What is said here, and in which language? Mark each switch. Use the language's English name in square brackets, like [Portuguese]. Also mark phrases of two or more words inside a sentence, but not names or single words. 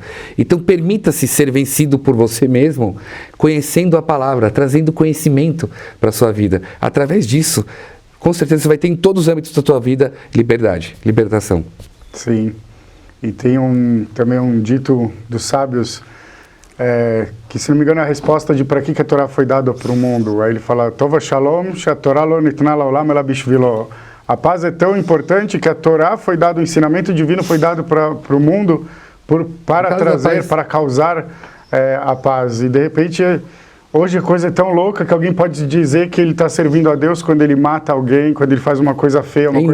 [Portuguese] Então permita-se ser vencido por você mesmo, conhecendo a palavra, trazendo conhecimento para a sua vida. Através disso, com certeza você vai ter em todos os âmbitos da tua vida liberdade, libertação. Sim. E tem também um dito dos sábios, que, se não me engano, é a resposta de para que a Torá foi dada para o mundo. Aí ele fala, [Hebrew] טובה שלום, שהתורה לא ניתנה לעולם אלא בשבילו. [Portuguese] A paz é tão importante que a Torá foi dado, o ensinamento divino foi dado para o mundo para trazer, para causar a paz. E de repente, hoje a coisa é tão louca que alguém pode dizer que ele está servindo a Deus quando ele mata alguém, quando ele faz uma coisa feia, uma coisa